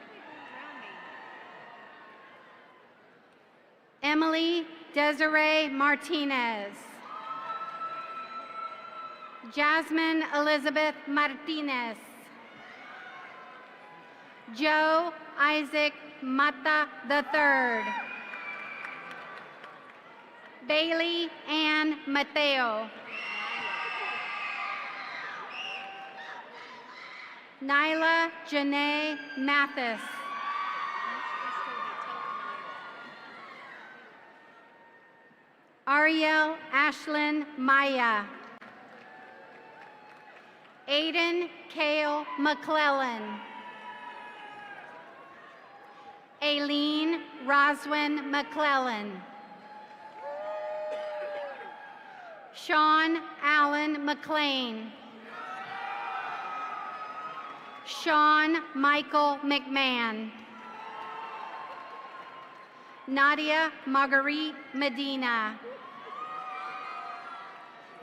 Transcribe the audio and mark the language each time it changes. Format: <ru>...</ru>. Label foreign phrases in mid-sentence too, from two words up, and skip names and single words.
<en>Emily Desiree Martinez. Jasmine Elizabeth Martinez. Joe Isaac Mata III. Bailey Ann Mateo. Nyla Janae Mathis. Ariel Ashlyn Maya. Aiden Kale McClellan. Aileen Roswin McClellan. Sean Allen McLean. Sean Michael McMahon. Nadia Marguerite Medina.</en>